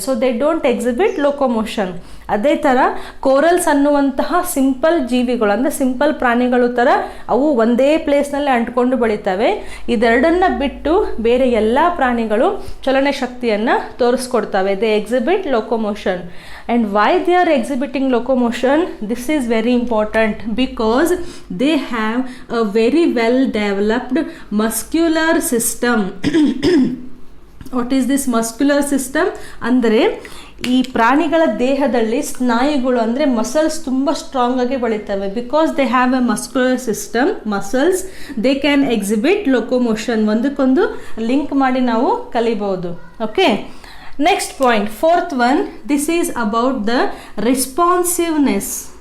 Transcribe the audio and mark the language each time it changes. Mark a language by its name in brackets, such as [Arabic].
[English] So they don't exhibit locomotion. [Kannada] ಅದೇ ಥರ corals ಅನ್ನುವಂತಹ ಸಿಂಪಲ್ ಜೀವಿಗಳು, ಅಂದರೆ ಸಿಂಪಲ್ ಪ್ರಾಣಿಗಳು ಥರ ಅವು ಒಂದೇ ಪ್ಲೇಸ್ನಲ್ಲಿ ಅಂಟ್ಕೊಂಡು ಬೆಳಿತವೆ. ಇದೆರಡನ್ನು ಬಿಟ್ಟು ಬೇರೆ ಎಲ್ಲ ಪ್ರಾಣಿಗಳು ಚಲನ ಶಕ್ತಿಯನ್ನು ತೋರಿಸ್ಕೊಡ್ತವೆ. [English] They exhibit locomotion. locomotion. And why they are exhibiting locomotion? This is very important because they have a very well developed muscular system. What is this muscular system? [Kannada] ಅಂದರೆ ಈ ಪ್ರಾಣಿಗಳ ದೇಹದಲ್ಲಿ ಸ್ನಾಯುಗಳು ಅಂದರೆ ಮಸಲ್ಸ್ ತುಂಬ ಸ್ಟ್ರಾಂಗ್ ಆಗಿ ಬೆಳೀತವೆ. [English] Because they have a muscular system, muscles, they can exhibit locomotion. [Kannada] ಒಂದಕ್ಕೊಂದು link ಮಾಡಿ ನಾವು ಕಲಿಬಹುದು. [English] Okay, next point, fourth one, this is about the responsiveness.